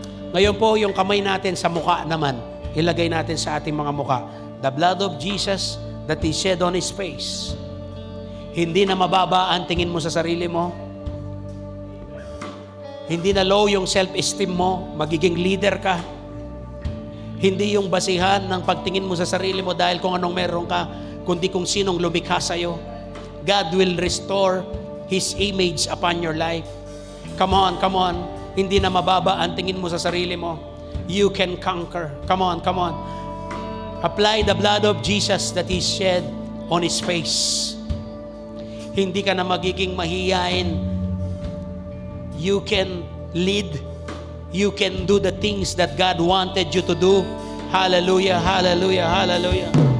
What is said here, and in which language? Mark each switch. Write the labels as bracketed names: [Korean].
[Filipino] Ngayon po, yung kamay natin sa mukha naman, ilagay natin sa ating mga mukha. [English] The blood of Jesus that He shed on His face. [Filipino] Hindi na mababa ang tingin mo sa sarili mo. Hindi na low yung self-esteem mo. Magiging leader ka. Hindi yung basihan ng pagtingin mo sa sarili mo dahil kung anong meron ka, kundi kung sinong lumikha sa'yo. [English] God will restore His image upon your life. Come on, come on. [Filipino] Hindi na mababa ang tingin mo sa sarili mo. [English] You can conquer. Come on, come on. Apply the blood of Jesus that He shed on His face. [Filipino] Hindi ka na magiging mahiyain. [English] You can lead. You can do the things that God wanted you to do. Hallelujah, hallelujah, hallelujah.